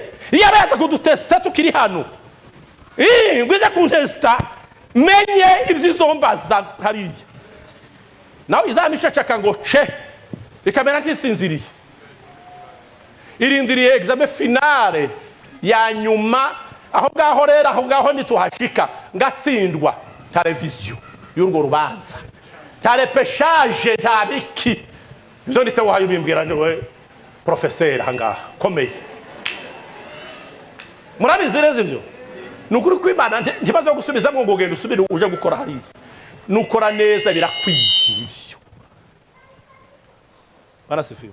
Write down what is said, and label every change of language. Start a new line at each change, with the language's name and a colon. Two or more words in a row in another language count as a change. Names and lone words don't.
Rundi: Yaba yaza kudutesta tukiri hano ngwize kuntesta, menye ivyizombaza hariya nawe izamishacaka ngo ce ikamera nk'isinziriye, irindiriye
French: examen finale
Rundi: ya nyuma. Aho ngaho rero, aho ngaho nituhashika ngatsindwa ta revision y'urwo rubanza, ta repeshage, ta biki. Izo nite wahaye ubimbwira niwe professeur hangaha komeye. Murabizi reze ibyo. Nukuri kw'Imana ntibazo gusubiza ngo ngogenda usubire uje gukora hariya. Nukora neza birakwiye ibyo. Barasifiwe.